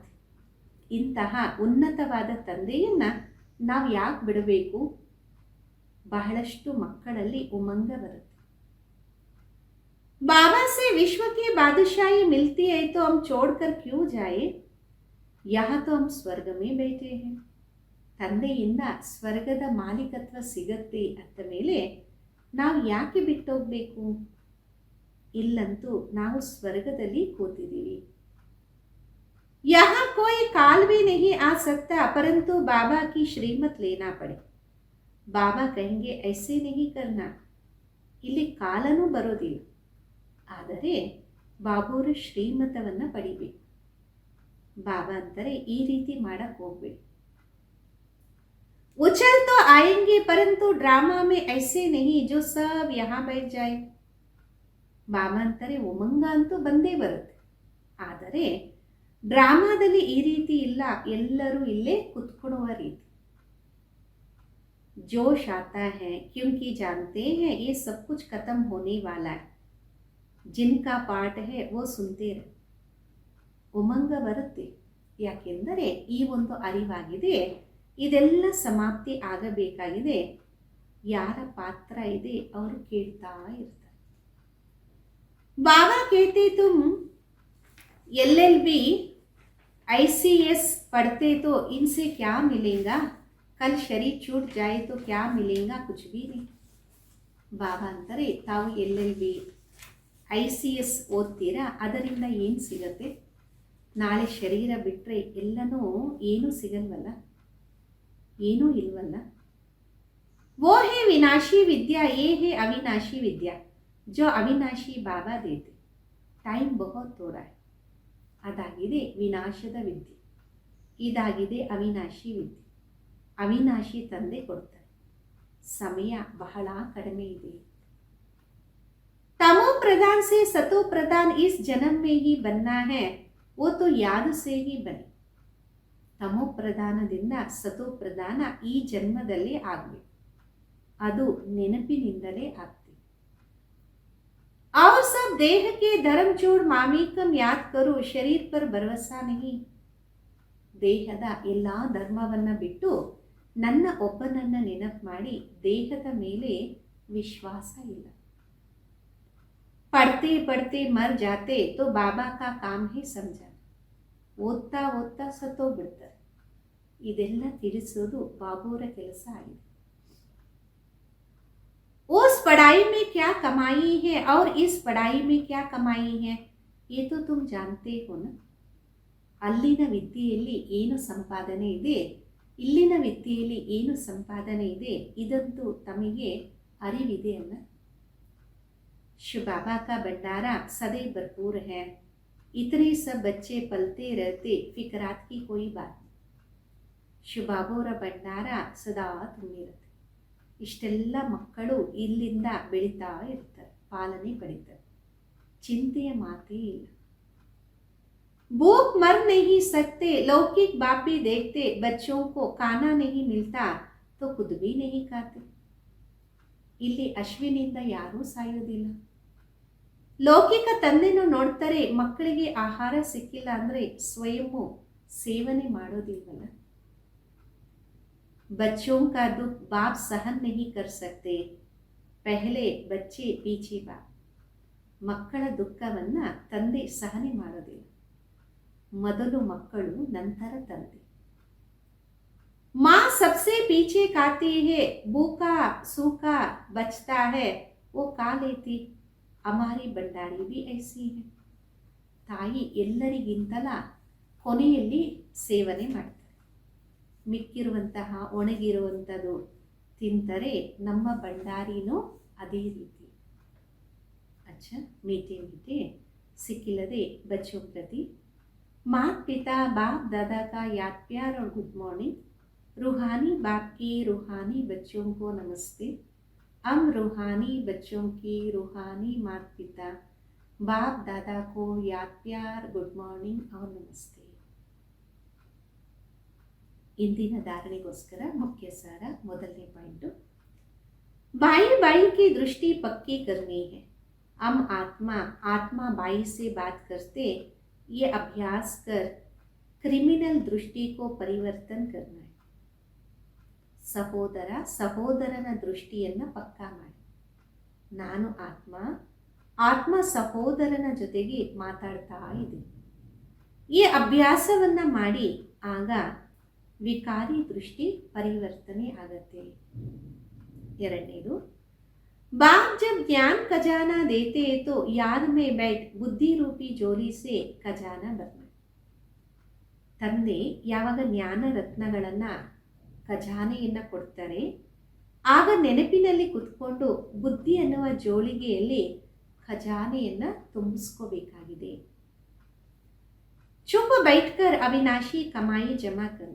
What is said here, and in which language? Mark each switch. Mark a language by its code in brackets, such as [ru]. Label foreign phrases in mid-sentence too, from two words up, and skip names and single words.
[kn] ಇಂತಹ ಉನ್ನತವಾದ ತಂದೆಯನ್ನ ನಾವು ಯಾಕೆ ಬಿಡಬೇಕು, ಬಹಳಷ್ಟು ಮಕ್ಕಳಲ್ಲಿ ಉಮಂಗ ಬರುತ್ತೆ. [hi] बाबा से विश्व की बादशाही मिलती है तो हम छोड़कर क्यों जाए, यहाँ तो हम स्वर्ग में बैठे हैं. [kn] ತಂದೆಯಿಂದ ಸ್ವರ್ಗದ ಮಾಲೀಕತ್ವ ಸಿಗತ್ತೆ ಅಂದ ಮೇಲೆ ನಾವು ಯಾಕೆ ಬಿಟ್ಟೋಗ್ಬೇಕು, ಇಲ್ಲಂತೂ ನಾವು ಸ್ವರ್ಗದಲ್ಲಿ ಕೂತಿದ್ದೀವಿ. [hi] यहाँ कोई काल भी नहीं आ सकता, परंतु बाबा की श्रीमत लेना पड़े. बाबा कहेंगे ऐसे नहीं करना, [kn] ಇಲ್ಲಿ ಕಾಲನೂ ಬರೋದಿಲ್ಲ, ಆದರೆ ಬಾಬುರ ಶ್ರೀಮತವನ್ನು ಪಡಿಬೇಕು. ಬಾಬಾ ಅಂತಾರೆ ಈ ರೀತಿ ಮಾಡಕ್ ಹೋಗ್ಬೇಡಿ. [hi] उछल तो आएंगे परंतु ड्रामा में ऐसे नहीं जो सब यहाँ बैठ जाए. [kn] ಬಾಬಾ ಅಂತಾರೆ ಉಮಂಗ ಅಂತೂ ಬಂದೇ ಬರುತ್ತೆ, ಆದರೆ ಡ್ರಾಮಾದಲ್ಲಿ ಈ ರೀತಿ ಇಲ್ಲ, ಎಲ್ಲರೂ ಇಲ್ಲೇ ಕುತ್ಕೊಳ್ಳುವ ರೀತಿ. [hi] जोश आता है क्योंकि जानते हैं ये सब कुछ खत्म होने वाला है. जिनका पाठ है वो सुनते रहे. [kn] ಉಮಂಗ ಬರುತ್ತೆ. ಯಾಕೆಂದರೆ ಈ ಒಂದು ಅರಿವಾಗಿದೆ, ಇದೆಲ್ಲ ಸಮಾಪ್ತಿ ಆಗಬೇಕಾಗಿದೆ. ಯಾರ ಪಾತ್ರ ಇದೆ ಅವರು ಕೇಳ್ತಾ ಇರ್ತಾರೆ. [hi] ಬಾಬಾ कहते तुम LLB ICS पढ़ते तो इनसे क्या मिलेगा, कल शरीर छूट जाए तो क्या मिलेगा, कुछ भी नहीं. [kn] ಬಾಬಾ ಅಂತಾರೆ, ತಾವು LLB ICS ಓದ್ತೀರಾ, ಅದರಿಂದ ಏನು ಸಿಗತ್ತೆ? ನಾಳೆ ಶರೀರ ಬಿಟ್ಟರೆ ಎಲ್ಲನೂ ಏನೂ ಸಿಗಲ್ವಲ್ಲ, ಏನೂ ಇಲ್ವಲ್ಲ. [hi] वो है विनाशी विद्या, ये है अविनाशी विद्या, जो अविनाशी बाबा देते. टाइम बहुत थोड़ा है. [kn] ಅದಾಗಿದೆ ವಿನಾಶದ ವಿದ್ಯೆ, ಇದಾಗಿದೆ ಅವಿನಾಶಿ ವಿದ್ಯೆ. ಅವಿನಾಶಿ ತಂದೆ ಕೊಡ್ತಾರೆ. ಸಮಯ ಬಹಳ ಕಡಿಮೆ ಇದೆ. [hi] तमो प्रधान से सतो प्रधान इस जन्म में ही बनना है, वो तो याद से ही बने. [kn] ತಮೋ ಪ್ರಧಾನದಿಂದ ಸತೋ ಪ್ರಧಾನ ಈ ಜನ್ಮದಲ್ಲಿ ಆಗಬೇಕು, ಅದು ನೆನಪಿನಿಂದಲೇ ಆಗ್ತದೆ. [hi] और सब देह के धर्म छोड़ मामीकम याद करो, शरीर पर भरोसा नहीं. [kn] ದೇಹದ ಎಲ್ಲ ಧರ್ಮವನ್ನು ಬಿಟ್ಟು ನನ್ನ ಒಬ್ಬನನ್ನ ನೆನಪು ಮಾಡಿ, ದೇಹದ ಮೇಲೆ ವಿಶ್ವಾಸ ಇಲ್ಲ. [hi] पढ़ते पढ़ते मर जाते तो बाबा का काम है समझा. [kn] ಓದ್ತಾ ಓದ್ತಾ ಸತ್ತೋಗ್ಬಿಡ್ತಾರೆ. ಇದೆಲ್ಲ ತಿಳಿಸೋದು ಬಾಬುವರ ಕೆಲಸ ಆಗಿದೆ. [hi] उस पढ़ाई में क्या कमाई है और इस पढ़ाई में क्या कमाई है, ये तो तुम जानते हो ना. [kn] ಅಲ್ಲಿನ ವಿದ್ಯೆಯಲ್ಲಿ ಏನು ಸಂಪಾದನೆ ಇದೆ, ಇಲ್ಲಿನ ವಿದ್ಯೆಯಲ್ಲಿ ಏನು ಸಂಪಾದನೆ ಇದೆ, ಇದಂತೂ ತಮಗೆ ಅರಿವಿದೆ ಅಲ್ಲ. [hi] शिव बाबा का भंडारा सदैव भरपूर है. इतने सब बच्चे पलते रहते, फिक्रात की कोई बात नहीं. [kn] ಶಿವ ಬಾಬಾವರ ಭಂಡಾರ ಸದಾ ತುಂಬಿರುತ್ತೆ. ಇಷ್ಟೆಲ್ಲ ಮಕ್ಕಳು ಇಲ್ಲಿಂದ ಬೆಳೀತಾ ಇರ್ತಾರೆ, ಪಾಲನೆ ಪಡಿತಾರೆ, ಚಿಂತೆಯ ಮಾತೇ ಇಲ್ಲ. [hi] भूख मर नहीं सकते, लौकिक बापी देखते बच्चों को खाना नहीं मिलता तो खुद भी नहीं खाते. [kn] ಇಲ್ಲಿ ಅಶ್ವಿನಿಂದ ಯಾರೂ ಸಾಯೋದಿಲ್ಲ. ಲೌಕಿಕ ತಂದೆನೂ ನೋಡ್ತಾರೆ, ಮಕ್ಕಳಿಗೆ ಆಹಾರ ಸಿಕ್ಕಿಲ್ಲ ಅಂದರೆ ಸ್ವಯಂ ಸೇವನೆ ಮಾಡೋದಿಲ್ವಲ್ಲ. [hi] बच्चों का दुख बाप सहन नहीं कर सकते, पहले बच्चे पीछे बाप. [kn] ಮಕ್ಕಳ ದುಃಖವನ್ನು ತಂದೆ ಸಹನೆ ಮಾಡೋದಿಲ್ಲ, ಮೊದಲು ಮಕ್ಕಳು ನಂತರ ತಂದೆ. [hi] माँ सबसे पीछे खाती है, भूखा सूखा बचता है वो खा लेती. हमारी भंडारी भी ऐसी है. [kn] ತಾಯಿ ಎಲ್ಲರಿಗಿಂತಲ ಕೊನೆಯಲ್ಲಿ ಸೇವನೆ ಮಾಡ್ತಾರೆ. ಮಿಕ್ಕಿರುವಂತಹ ಒಣಗಿರುವಂಥದ್ದು ತಿಂತಾರೆ. ನಮ್ಮ ಭಂಡಾರಿನೂ ಅದೇ ರೀತಿ. [hi] अच्छा मीठे मीठे सिक्किलदे बच्चों प्रति माता पिता बाप दादा का याद प्यार और [en] good morning. [hi] रूहानी बाप की रूहानी बच्चों को नमस्ते. हम रूहानी बच्चों की रूहानी माता पिता बाप दादा को याद प्यार [en] good morning [hi] और नमस्ते. [kn] ಇಂದಿನ ಧಾರಣೆಗೋಸ್ಕರ ಮುಖ್ಯ ಸಾರ. ಮೊದಲನೇ ಪಾಯಿಂಟು, [hi] भाई भाई की दृष्टि पक्की करनी है. हम आत्मा बाई से बात करते, ये अभ्यास कर क्रिमिनल दृष्टि को परिवर्तन करना है. [kn] ಸಹೋದರ ಸಹೋದರನ ದೃಷ್ಟಿಯನ್ನು ಪಕ್ಕಾ ಮಾಡಿ. ನಾನು ಆತ್ಮ ಸಹೋದರನ ಜೊತೆಗೆ ಮಾತಾಡ್ತಾ ಇದೆ. ಈ ಅಭ್ಯಾಸವನ್ನು ಮಾಡಿ, ಆಗ ವಿಕಾರಿ ದೃಷ್ಟಿ ಪರಿವರ್ತನೆ ಆಗತ್ತೆ. ಎರಡನೇದು, [hi] बाप जब ज्ञान खजाना देते तो याद में बैठ बुद्धि रूपी जोली से खजाना भरना. [kn] ತಂದೆ ಯಾವಾಗ ಜ್ಞಾನ ರತ್ನಗಳನ್ನು ಖಜಾನೆಯನ್ನು ಕೊಡ್ತಾರೆ, ಆಗ ನೆನಪಿನಲ್ಲಿ ಕುತ್ಕೊಂಡು ಬುದ್ಧಿ ಅನ್ನುವ ಜೋಳಿಗೆಯಲ್ಲಿ ಖಜಾನೆಯನ್ನು ತುಂಬಿಸ್ಕೋಬೇಕಾಗಿದೆ. [hi] चुप बैठकर अविनाशी कमाई जमा करनी.